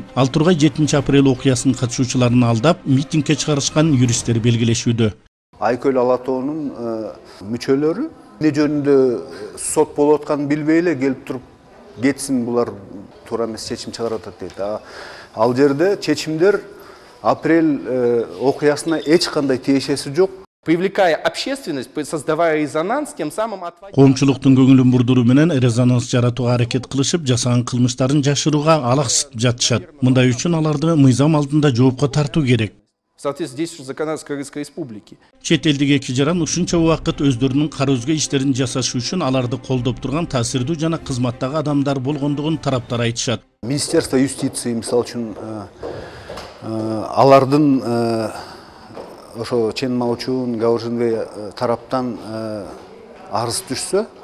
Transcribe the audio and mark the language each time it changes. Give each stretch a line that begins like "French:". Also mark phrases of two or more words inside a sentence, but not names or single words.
Kyrgyz: Ал тургай 7 апрель окуясынын катышуучуларын алдап, митингге чыгарышкан юристтер белгилешүүдө. Айкөл Ала тоонун мүчөлөрү эмне жөнүндө сот болуп атканын билбей эле келип туруп кетсин, булар туура эмес чечим чыгарып атат дейт. Ал жерде чечимдер апрель окуясына эч кандай тиешеси жок.
Russian: Привлекая общественность, создавая резонанс, тем самым отводя...
Kyrgyz: Коомчулуктун көңүлүн бурдуруу менен резонанс жаратууга аракет кылышып, жасаган кылмыштарын жашырууга алаксытып жатышат. Мындай үчүн аларды мыйзам алдында жоопко тартуу керек.
Russian: В соответствии с действующим законодательством Кыргызской Республики.
Kyrgyz: Чет элдик эки жаран ушунча убакыт өздөрүнүн кара өзгө иштерин жасашы үчүн аларды колдоп турган таасирдүү жана кызматтагы адамдар болгондугун тараптар айтышат.
Russian: Министерство юстиции,
Kyrgyz: мисалы үчүн, алардын ошо Чен Маучун, Гаужинвей тараптан арыз түшсө,